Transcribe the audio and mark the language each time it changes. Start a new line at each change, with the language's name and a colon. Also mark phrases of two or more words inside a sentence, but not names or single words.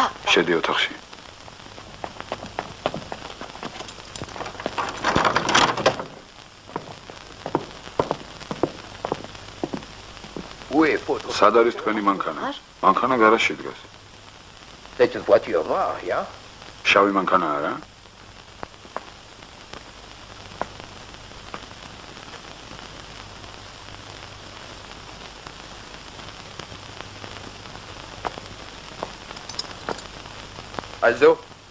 Georgian: შედი ოთახში.
French: Où est votre...
Georgian: სად არის თქვენი მანქანა? მანქანა გარაჟში დგას.
French: C'est une voiture noire, rien?
Georgian: შავი მანქანაა რა?
German: Also?